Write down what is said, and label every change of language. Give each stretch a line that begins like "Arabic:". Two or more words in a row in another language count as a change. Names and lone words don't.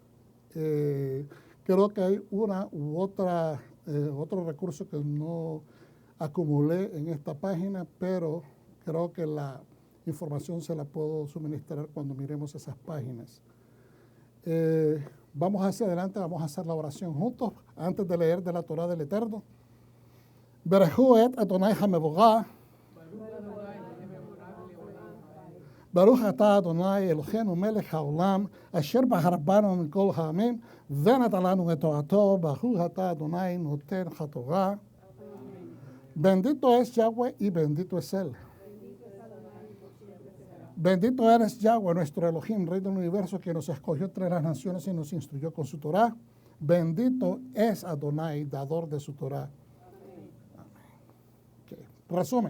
Spanish: Creo que hay una u otra, otro recurso que no acumulé en esta página, pero creo que la información se la puedo suministrar cuando miremos esas páginas. Vamos hacia adelante, vamos a hacer la oración juntos antes de leer de la Torá del Eterno.
Hebrew: ברכו את אדוני המבורך. ברוך אתה אדוני אלוהינו מלך העולם, אשר בחר בנו מכל העמים, ונתן לנו את תורתו, ברוך אתה אדוני נותן התורה.
Spanish: Bendito es Yahweh y bendito es Él. Bendito eres Yahweh, nuestro Elohim, Rey del universo, que nos escogió entre las naciones y nos instruyó con su Torá. Bendito es Adonai, dador de su Torá. Okay. Resumen.